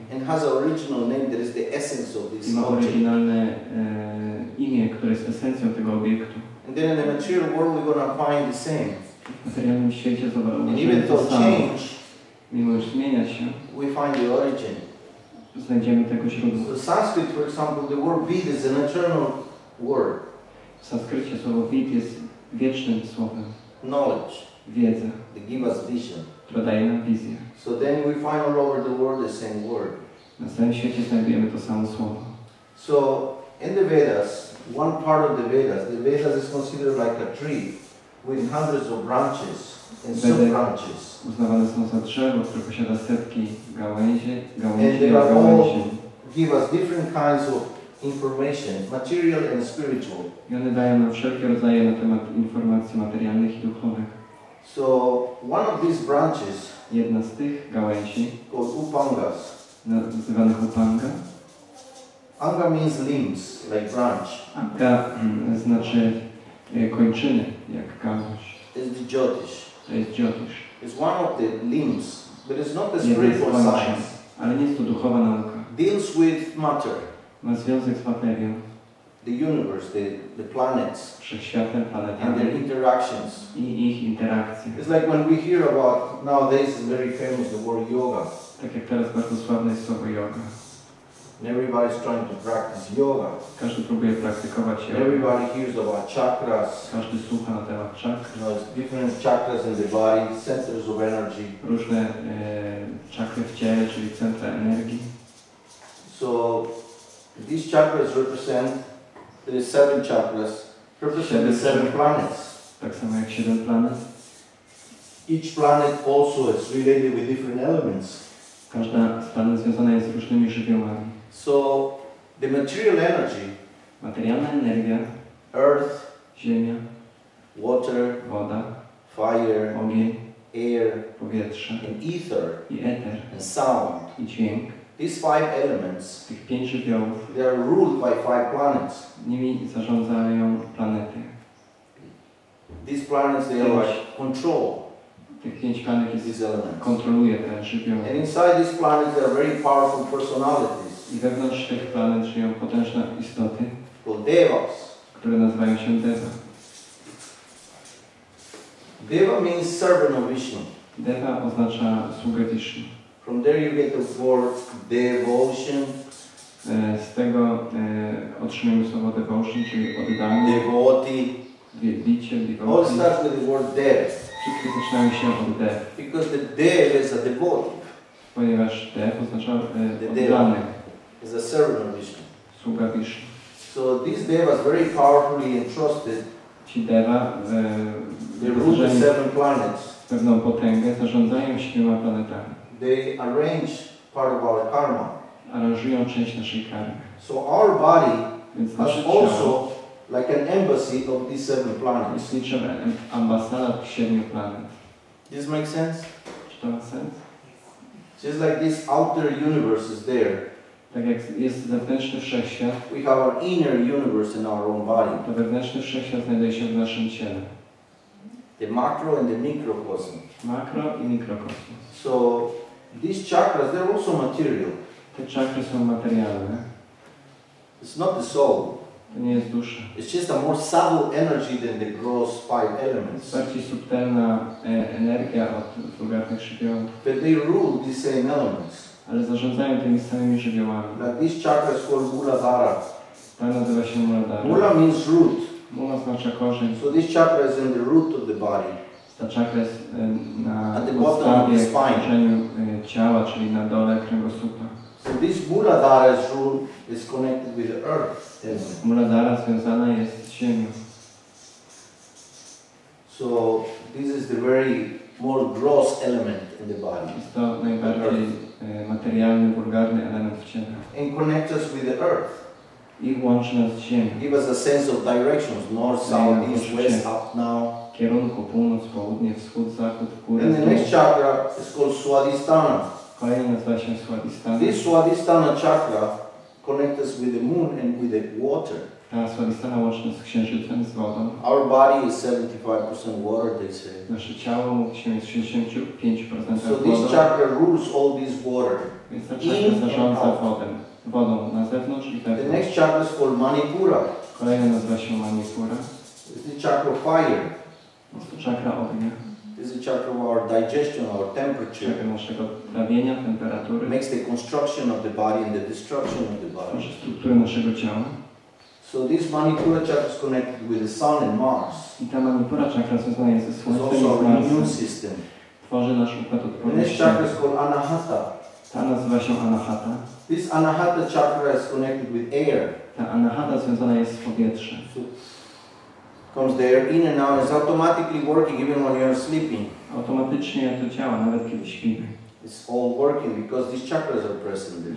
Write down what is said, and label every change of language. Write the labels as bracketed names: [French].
[English] And has an original name that is the essence of this [Polish] I ma oryginalne imię, które jest esencją tego obiektu. [English] And then in the material world we're going to find the same. [Polish] W materialnym świecie zobaczymy to samo. Mimo że zmienia się, [English] we find the origin. [Polish] Znajdziemy tego źródła. [English] So Sanskrit, for example, the word vid is an eternal word. [Polish] W sanskrycie słowo vid jest wiecznym słowem. [English] Knowledge. [Polish] Wiedza. [English] They give us vision. [Polish] Która daje nam wizję. [English] So then we find all over the world the same word. [Polish] Na całym świecie znajdujemy to samo słowo. [English] So in the Vedas, one part of the Vedas is considered like a tree with hundreds of branches and sub-branches. [Polish] Uznawane są za drzewo, które posiada setki gałęzi. [English] And they are all give us different kinds of information, material and spiritual. [Polish] I one dają nam wszelkie rodzaje na temat informacji materialnych i duchowych. [English] So one of these branches, [Polish] jedna z tych gałęzi, [English] called upangas, [Polish] nazywanych upanga. [English] Anga means limbs, like branch. [Polish] Anga znaczy kończyny, jak gałąź. [English] Is the Jyotish. [Polish] To jest Jyotish. [English] It's one of the limbs, but it's not the spiritual science. [Polish] Ale nie jest to duchowa nauka. [English] Deals with matter. [Polish] Ma związek z materią. [English] The universe, the planets. [Polish] Wszechświatem, planetami. [English] And their interactions. [Polish] I ich interakcje. [English] It's like when we hear about, nowadays is very famous, the word yoga. [Polish] Tak jak teraz bardzo sławne jest słowo yoga. [English] And everybody's trying to practice yoga. [Polish] Każdy próbuje praktykować yoga. [English] Everybody hears about chakras. [Polish] Każdy słucha na temat czakr. [English] You know, it's different chakras in the body, centers of energy. [Polish] Różne czakry w ciele, czyli centra energii. [English] So these chakras represent, there is 7 chakras, represent the 7 planets. [Polish] Tak samo jak 7 planet. [English] Each planet also is related with different elements. [Polish] Każda z planet związana jest z różnymi żywiołami. [English] So the material energy, [Polish] materialna energia, [English] earth, [Polish] ziemia, [English] water, [Polish] woda, [English] fire, [Polish] ogień, [English] air, [Polish] powietrze, [English] and ether, [Polish] i eter, [English] and sound. [Polish] I dźwięk. [English] These 5 elements, [Polish] tych 5 żywiołów, [English] they are ruled by 5 planets. [Polish] Nimi zarządzają planety. [English] These planets, they are like control [Polish] Tych 5 planet [English] these elements. [Polish] kontroluje te żywioły. [English] And inside these planets, there are very powerful personalities [Polish] I wewnątrz tych planet żyją potężne istoty, [English] called devas. [Polish] które nazywają się Deva. [English] Deva means servant of Vishnu. [Polish] Deva oznacza sługę Vishnu. [English] From there you get the word devotion. [Polish] Z tego otrzymujemy słowo devotion, czyli oddanie, [English] Devotee. [Polish] wielbiciel, [English] All devotee. starts with the word dev. [Polish] Wszystkie zaczynają się od dev, [English] Because the dev is a devotee. [Polish] ponieważ dev oznacza oddany, [English] Is a servant of Vishnu. [Polish] sługa Vishnu. [English] So these devas very powerfully entrusted. [Polish] Ci Deva [English] They rule the 7 planets. [Polish] pewną potęgę, zarządzają 7 planetami. [English] They arrange part of our karma. [Polish] Aranżują część naszej karmy. [English] So our body [Polish] Więc [English] has [Polish] nasze ciało [English] also like an embassy of these 7 planets. [Polish] jest niczym ambasada tych 7 planet. [English] Does this make sense? [Polish] Czy to ma sens? [English] Just like this outer universe is there, [Polish] Tak jak jest zewnętrzny wszechświat, [English] we have our inner universe in our own body. [Polish] to wewnętrzny wszechświat znajduje się w naszym ciele. [English] The macro and the microcosm. [Polish] Makro i mikrokosmos. [English] So these chakras, they're also material. [Polish] Te czakry są materialne. [English] It's not the soul. [Polish] To nie jest dusza. [English] It's just a more subtle energy than the gross 5 elements. [Polish] Bardziej subtelna energia od vulgarnych żywiołów. [English] But they rule these same elements. [Polish] Ale zarządzają tymi samymi żywiołami. [English] Like this chakra is called Muladhara. [Polish] Ta nazywa się Muladhara. [English] Mula means root. [Polish] Mula oznacza korzeń. [English] So this chakra is in the root of the body. [Polish] Ta czakra jest na [English] At the bottom of [Polish] podstawie, [English] the spine. [Polish] korzeniu ciała, czyli na dole kręgosłupa. [English] So this Muladhara's rule is connected with the earth element. [Polish] Muladhara związana jest z ziemią. [English] So this is the very more gross element in the body. [Polish] Jest to najbardziej materialny, wulgarny element w ciele. [English] And connects us with the earth. [Polish] I łączy nas z ziemią. [English] Give us a sense of directions, north, south, east, west, up, now. [Polish] Kierunku północ, południe, wschód, zachód, w górę, [English] And the next chakra is called Swadhisthana. [Polish] Kolejny nazywa się Swadhisthana. [English] This Swadhisthana chakra connects us with the moon and with the water. [Polish] Ta Swadhisthana łączy nas z księżycem, z wodą. [English] Our body is 75% water, they say. [Polish] Nasze ciało mówi się jest 65% [English] So this [Polish] wodą. [English] chakra rules all this water. [Polish] Więc ta czakra zarządza wodą na zewnątrz i [English] The [Polish] wewnątrz. [English] next chakra is called Manipura. [Polish] Kolejna nazywa się Manipura. [English] It's the chakra of fire. [Polish] Jest to czakra ognia. [English] It's the chakra of our digestion, our temperature. [Polish] Czakra naszego trawienia, temperatury. [English] Makes the construction of the body and the destruction of the body. [Polish] Tworzy strukturę naszego ciała. [English] So this Manipura chakra is connected with the sun and Mars. [Polish] I ta Manipura czakra związana jest ze [English] It's [Polish] Słońcem i [English] also [Polish] z [English] our immune [Polish] Marsem. [English] system. [Polish] Tworzy nasz układ [English] The next [Polish] odporności. [English] chakra is called Anahata. [Polish] Ta nazywa się Anahata. [English] This Anahata chakra is connected with air. [Polish] Ta Anahata związana jest z powietrzem. [English] So comes the air in and out. It's automatically working even when you are sleeping. [Polish] Automatycznie to działa, nawet kiedy śpimy. [English] It's all working because these chakras are present there.